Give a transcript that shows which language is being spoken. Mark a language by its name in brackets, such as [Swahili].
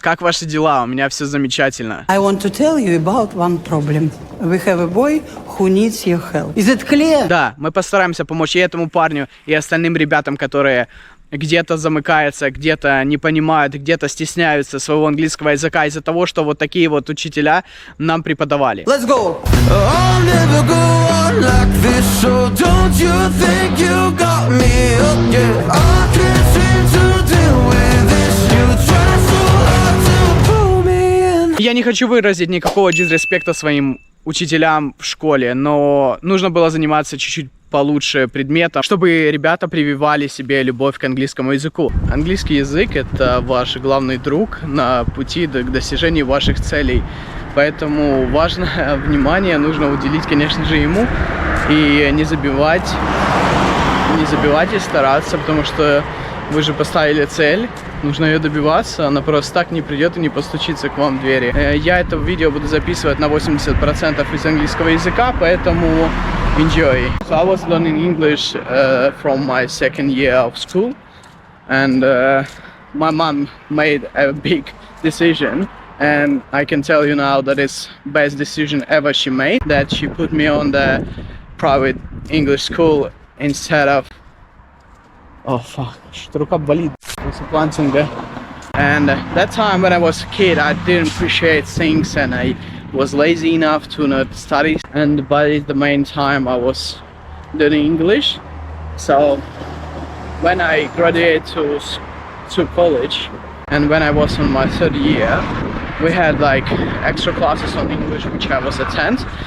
[Russian] Как ваши дела? У меня все замечательно. [English] I want to tell you about one problem. We have a boy who needs your help. Is it clear? [Russian] Да, мы постараемся помочь и этому парню, и остальным ребятам, которые где-то замыкаются, где-то не понимают, где-то стесняются своего английского языка из-за того, что вот такие вот учителя нам преподавали. [English] Let's go. I'll never go on like this, so don't you think you got me up yet? I can't seem to deal with this. You try so hard to pull me in. [Russian] Я не хочу выразить никакого дизреспекта своим учителям в школе, но нужно было заниматься чуть-чуть получше предметом, чтобы ребята прививали себе любовь к английскому языку. Английский язык — это ваш главный друг на пути к достижению ваших целей. Поэтому важное внимание нужно уделить, конечно же, ему. И не забивать и стараться, потому что вы же поставили цель, нужно ее добиваться, она просто так не придет и не постучится к вам в двери. Я это видео буду записывать на 80% из английского языка, поэтому [English] enjoy. So I was learning English from my second year of school, and my mom made a big decision, and I can tell you now that it's best decision ever she made, that she put me on the private English school instead of... Oh fuck, [Russian] что-то рука болит после плантинга. [English] And that time when I was a kid, I didn't appreciate things and I was lazy enough to not study. And by the main time I was learning English. So when I graduated to college and when I was on my third year, we had like extra classes on English which I was attend.